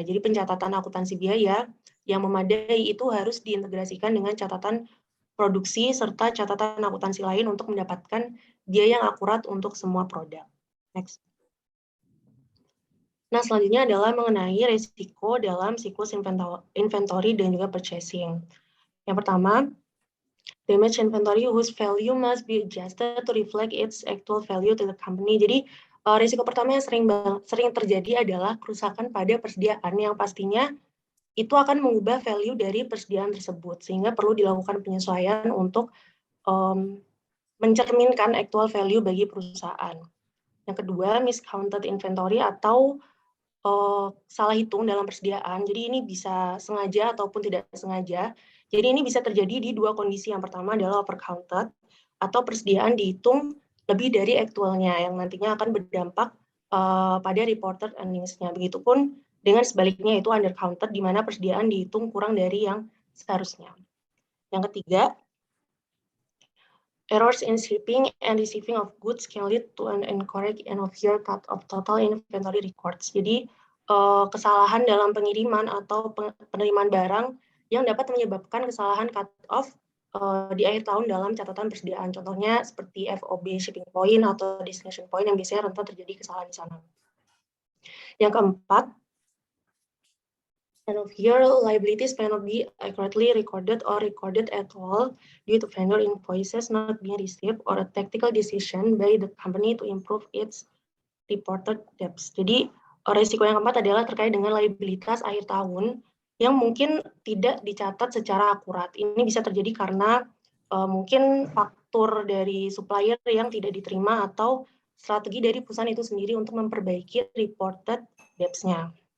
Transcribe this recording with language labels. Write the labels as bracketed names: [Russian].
[Indonesian] Jadi pencatatan akuntansi biaya yang memadai itu harus diintegrasikan dengan catatan produksi serta catatan akuntansi lain untuk mendapatkan biaya yang akurat untuk semua produk. Next. Nah, selanjutnya adalah mengenai risiko dalam siklus inventory dan juga purchasing. Yang pertama, [English] damage inventory whose value must be adjusted to reflect its actual value to the company. [Indonesian] Jadi, risiko pertama yang sering terjadi adalah kerusakan pada persediaan yang pastinya itu akan mengubah value dari persediaan tersebut, sehingga perlu dilakukan penyesuaian untuk mencerminkan actual value bagi perusahaan. Yang kedua, miscounted inventory atau salah hitung dalam persediaan. Jadi ini bisa sengaja ataupun tidak sengaja. Jadi ini bisa terjadi di dua kondisi. Yang pertama adalah overcounted atau persediaan dihitung lebih dari aktualnya yang nantinya akan berdampak pada reported earnings-nya. Begitupun dengan sebaliknya itu undercounted di mana persediaan dihitung kurang dari yang seharusnya. Yang ketiga, [English] errors in shipping and receiving of goods can lead to an incorrect end-of-year cut of total inventory records. [Indonesian] Jadi, kesalahan dalam pengiriman atau penerimaan barang yang dapat menyebabkan kesalahan cut-off di akhir tahun dalam catatan persediaan. Contohnya seperti FOB shipping point atau destination point yang biasanya rentan terjadi kesalahan di sana. Yang keempat, [English] end of year liabilities may not be accurately recorded or recorded at all due to vendor invoices not being received or a tactical decision by the company to improve its reported debts. [Indonesian] Jadi risiko yang keempat adalah terkait dengan liabilitas akhir tahun yang mungkin tidak dicatat secara akurat. Ini bisa terjadi karena mungkin faktur dari supplier yang tidak diterima atau strategi dari perusahaan itu sendiri untuk memperbaiki reported debts-nya.